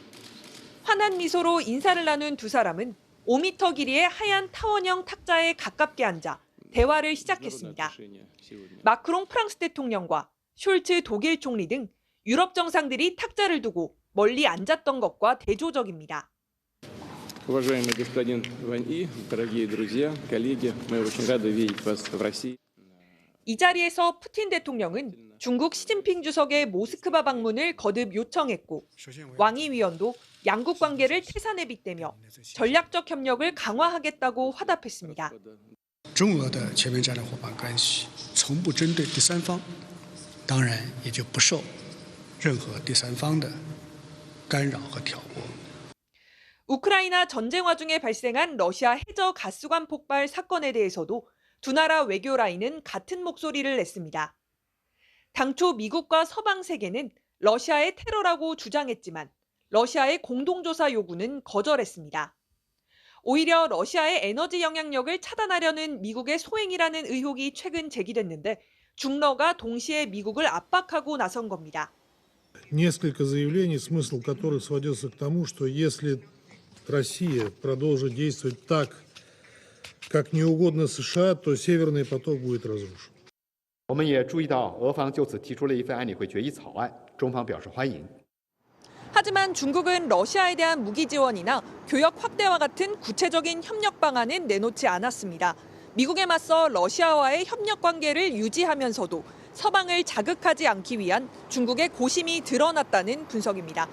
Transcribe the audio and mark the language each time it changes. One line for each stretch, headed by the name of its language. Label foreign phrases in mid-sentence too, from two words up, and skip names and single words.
Korean: 환한 미소로 인사를 나눈 두 사람은 5m 길이의 하얀 타원형 탁자에 가깝게 앉아 대화를 시작했습니다. 마크롱 프랑스 대통령과 숄츠 독일 총리 등 유럽 정상들이 탁자를 두고 멀리 앉았던 것과 대조적입니다.
Russian: Уважаемый господин Ван И, дорогие друзья, коллеги, мы очень рады видеть вас в России.
Korean: 이 자리에서 푸틴 대통령은 중국 시진핑 주석의 모스크바 방문을 거듭 요청했고 왕이 위원도 양국 관계를 태산에 빗대며 전략적 협력을 강화하겠다고 화답했습니다.
Chinese: 中俄的全面战略伙伴关系从不针对第三方，当然也就不受任何第三方的干扰和挑拨。
Korean: 우크라이나 전쟁 와중에 발생한 러시아 해저 가스관 폭발 사건에 대해서도 두 나라 외교 라인은 같은 목소리를 냈습니다. 당초 미국과 서방 세계는 러시아의 테러라고 주장했지만 러시아의 공동조사 요구는 거절했습니다. 오히려 러시아의 에너지 영향력을 차단하려는 미국의 소행이라는 의혹이 최근 제기됐는데 중러가 동시에 미국을 압박하고 나선 겁니다.
Russian: Несколько заявлений, смысл которых сводился к тому, что если Россия продолжит действовать так, как не угодно США, то Северный поток будет разрушен.
Chinese: 我们也注意到，俄方就此提出了一份安理会决议草案，中方表示欢迎。
Korean: 하지만 중국은 러시아에 대한 무기 지원이나 교역 확대와 같은 구체적인 협력 방안은 내놓지 않았습니다. 미국에 맞서 러시아와의 협력 관계를 유지하면서도 서방을 자극하지 않기 위한 중국의 고심이 드러났다는 분석입니다.